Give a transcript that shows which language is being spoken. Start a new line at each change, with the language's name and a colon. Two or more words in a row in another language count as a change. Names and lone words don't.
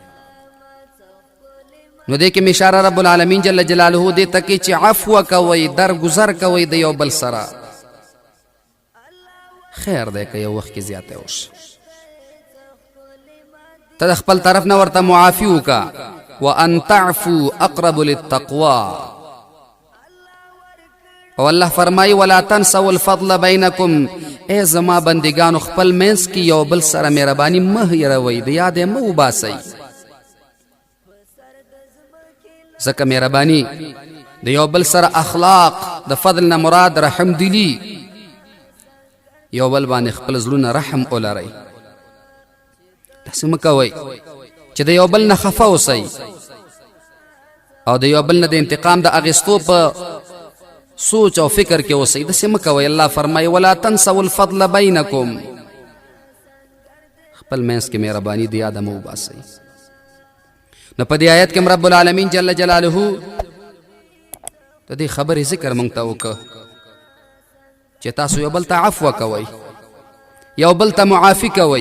Pashto: نو دې کې مې اشاره
Arabic: رب العالمین جل جلاله
Pashto: دې ته کوي چې عفو کوئ، درگذر کوئ د یو بل سره. خیر دی که یو وخت کې زیاتی وشي، ته د خپل طرف نه ورته معافي وکړه.
Arabic: وان تعفو اقرب للتقوى،
Pashto: او الله فرمایي
Arabic: ولا تنسوا الفضل بینکم،
Pashto: ای زما بندگانو خپل منځ کې یو بل سره مهرباني مه هېروئ، د یاد یې مه وباسئ. ځکه مهرباني د یو بل سره اخلاق، د فضل نه مراد رحم دلی، یو بل باندې خپل زړونه رحم ولرئ. داسې مه کوئ چې د یو بل نه خفه اوسئ او د یو بل نه د انتقام د اخیستو په سوچ او فکر کې اوسئ. داسې مه کوئ. الله فرمایي
Arabic: ولا تنسوا الفضل بینکم،
Pashto: خپل منځ کې مهرباني د یاده مه وباسئ. نو په دې آیت کې
Arabic: رب العالمین جل جلاله
Pashto: د دې خبرې ذکر مونږ ته وکړه چې تاسو یو بل ته عفو کوئ، یو بل ته معافي کوئ.